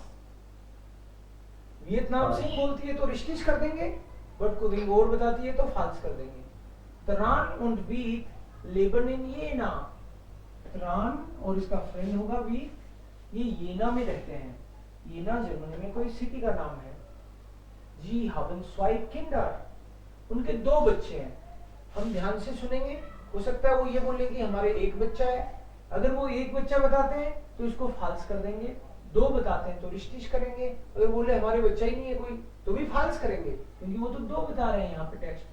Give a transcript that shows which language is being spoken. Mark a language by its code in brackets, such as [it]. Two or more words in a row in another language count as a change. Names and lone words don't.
[hi] वियतनाम से बोलती है तो रिश्तिश कर देंगे, बट कोई और बताती है तो फाल्स कर देंगे। [de] Tran und Viet leben in Jena, [hi] त्रान और इसका फ्रेंड होगा वीट, ये येना में रहते हैं। येना जर्मनी में कोई सिटी का नाम है। [de] Sie haben zwei Kinder, [hi] उनके 2 बच्चे हैं। हम ध्यान से सुनेंगे, हो सकता है वो ये बोले कि हमारे 1 बच्चा है। अगर वो 1 बच्चा बताते हैं तो इसको फाल्स कर देंगे, 2 बताते हैं तो रिश्तिश करेंगे, अगर बोले हमारे बच्चा ही नहीं है कोई तो भी फाल्स करेंगे, क्योंकि वो तो 2 बता रहे हैं यहाँ पे टेक्स्ट।